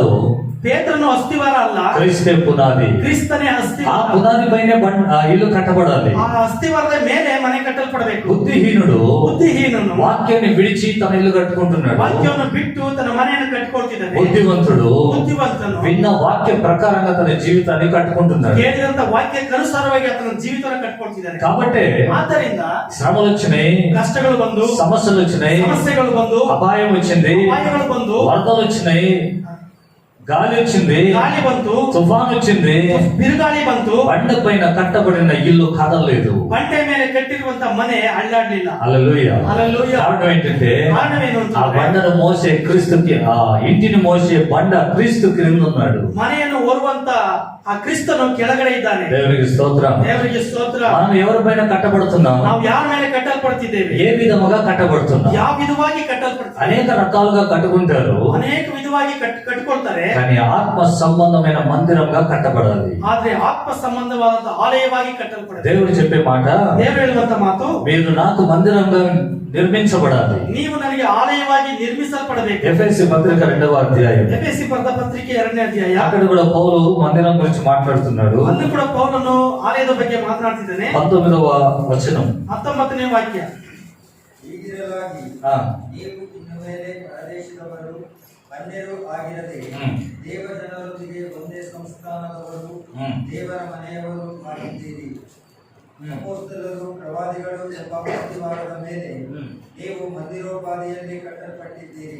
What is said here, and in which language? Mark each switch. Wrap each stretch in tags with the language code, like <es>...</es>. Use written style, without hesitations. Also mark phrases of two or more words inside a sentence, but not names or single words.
<kn>ಪೇತ್ರನು ಅಸ್ತಿವಾರ ಅಲ್ಲ,</kn> <te>క్రీస్తే పునాది.</te> <kn>ಕ್ರಿಸ್ತನೇ</kn> <te>ఆ</te> <kn>ಅಸ್ತಿವಾರ.</kn> <te>పునాది పైన ఇల్లు కట్టబడాలి.</te> <kn>ಆ ಅಸ್ತಿವಾರದ ಮೇಲೆ ಮನೆ ಕಟ್ಟಲ್ಪಡಬೇಕು.</kn> <te>బుద్ధిహీనుడు</te> <kn>ಬುದ್ಧಿಹೀನನು</kn> <te>వాక్యాన్ని విడిచి తన ఇల్లు కట్టుకుంటున్నాడు.</te> <kn>ವಾಕ್ಯವನ್ನು ಬಿಟ್ಟು ತನ್ನ ಮನೆಯನ್ನು ಕಟ್ಟಿಕೊಳ್ತಿದ್ದಾನೆ.</kn> <te>బుద్ధివంతుడు</te> <kn>ಬುದ್ಧಿವಂತನು</kn> <te>విన్న వాక్య ప్రకారంగా తన జీవితాన్ని కట్టుకుంటున్నాడు.</te> <kn>ಕೇಳಿದಂತ ವಾಕ್ಯಕ್ಕನುಸಾರವಾಗಿ ಆತನ ಜೀವಿತವನ್ನು ಕಟ್ಟಿಕೊಳ್ತಿದ್ದಾನೆ.</kn> <te>కాబట్టి</te> <kn>ಆದ್ದರಿಂದ</kn> <te>శ్రమలు వచ్చినాయి,</te> <kn>ಕಷ್ಟಗಳು ಬಂದು,</kn> <te>సమస్యలు వచ్చినాయి,</te> <kn>ಸಮಸ್ಯೆಗಳು ಬಂದು,</kn> <te>అపాయం వచ్చింది,</te> <kn>ಅಪಾಯಗಳು ಬಂದು,</kn> <te>వరదలు వచ్చినాయి, గాలి వచ్చింది,</te> <kn>ಗಾಳಿ ಬಂತು,</kn> <te>తుఫాన్ వచ్చింది,</te> <kn>ಬಿರುಗಾಳಿ ಬಂತು.</kn> <te>బండ పైన కట్టబడిన ఇల్లు కదలలేదు.</te> <kn>ಬಂಡೆ ಮೇಲೆ ಕಟ್ಟಿರುವಂತ ಮನೆ ಅಳ್ಳಾಡ್ಲಿಲ್ಲ.</kn> <te>హల్లెలూయా. హల్లెలూయా. కారణం ఏంటంటే</te> <kn>ಕಾರಣವೇನು</kn> <te>ఆ</te> <kn>ಅಂತಂದ್ರೆ,</kn> <te>బండను మోసే క్రీస్తుకి, ఆ ఇంటిని మోసే బండ క్రీస్తు క్రింద ఉన్నాడు.</te> <kn>ಮನೆಯನ್ನು ಹೊರುವಂತ ಆ ಕ್ರಿಸ್ತನು ಕೆಳಗಡೆ ಇದ್ದಾನೆ.</kn> <te>దేవునికి స్తోత్రం.</te> <kn>ದೇವರಿಗೆ ಸ್ತೋತ್ರ.</kn> <te>మనం ఎవరిపైన కట్టబడుతున్నాం?</te> <kn>ನಾವು ಯಾರ ಮೇಲೆ ಕಟ್ಟಲ್ಪಡ್ತಿದ್ದೇವೆ?</kn> <te>ఏ విధముగా కట్టబడుతున్నాం?</te> <kn>ಯಾವ ವಿಧವಾಗಿ ಕಟ್ಟಲ್ಪಡ್ತೀವಿ?</kn> <te>అనేక రకాలుగా కట్టుకుంటారు,</te> <kn>ಅನೇಕ ವಿಧವಾಗಿ ಕಟ್ಟಿಕೊಳ್ತಾರೆ.</kn> <te>కానీ ఆత్మ సంబంధమైన మందిరంగా కట్టబడాలి.</te> <kn>ಆದ್ರೆ ಆತ್ಮ ಸಂಬಂಧವಾದಂತ ಆಲಯವಾಗಿ ಕಟ್ಟಲ್ಪಡುತ್ತೆ.</kn> <te>దేవుడు చెప్పే మాట,</te> <kn>ದೇವರು ಹೇಳುವಂತ ಮಾತು,</kn> <te>మీరు నాకు మందిరంగా నిర్మించబడాలి.</te> <kn>ನೀವು ನನಗೆ ಆಲಯವಾಗಿ ನಿರ್ಮಿಸಲ್ಪಡಬೇಕು.</kn> <te>ఎఫెసీ పత్రిక 2వ అధ్యాయం.</te> <kn>ಎಫೆಸಿ ಬರೆದ ಪತ್ರಿಕೆ 2ನೇ ಅಧ್ಯಾಯ.</kn> <te>అక్కడ కూడా పౌలు మందిరం గురించి మాట్లాడుతున్నాడు.</te> <kn>ಅಲ್ಲಿ ಕೂಡ ಪೌಲನು ಆಲಯದ ಬಗ್ಗೆ ಮಾತನಾಡ್ತಿದ್ದಾನೆ.</kn> <te>19వ వచనం.</te> <kn>19ನೇ ವಾಕ್ಯ. ಹೀಗಿರಲಾಗಿ</kn> <te>ఆ,</te> <kn>ನೀವು ಇನ್ನು ಮೇಲೆ ಪರದೇಶದವರು ಅನ್ಯರು ಆಗಿರದೆ ದೇವ ಜನರೊಂದಿಗೆ ಒಂದೇ ಸಂಸ್ಥಾನದವರು ದೇವರ ಮನೆಯವರು ಆಗಿದ್ದೀರಿ. ಅಪೊಸ್ತಲರು ಪ್ರವಾದಿಗಳು ಎಂಬ ಪ್ರತಿವಾರದ ಮೇಲೆ ನೀವು ಮಂದಿರೋಪಾದಿಯಲ್ಲಿ ಕಟ್ಟಲ್ಪಟ್ಟಿದ್ದೀರಿ.</kn>